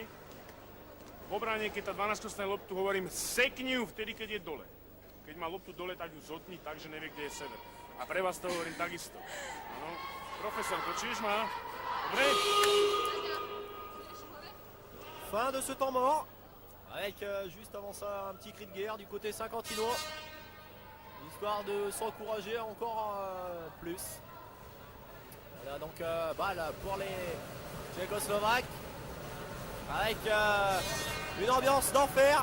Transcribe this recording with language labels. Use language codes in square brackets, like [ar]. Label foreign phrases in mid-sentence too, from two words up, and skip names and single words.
[sk] V obrane, keď tá 12 dostane loptu, hovorím, sekni ju vtedy, keď je dole. Keď má loptu dole, tak ju zotni tak, že nevie, kde je sever. A pre vás to hovorím takisto. Áno. Profesor, počuješ ma? Dobre? [fr] fin de ce temps mort. Avec juste avant ça un petit cri de guerre du côté saint-quentinois. Histoire de s'encourager encore plus. Voilà donc balle pour les Tchécoslovaques. Avec une ambiance d'enfer.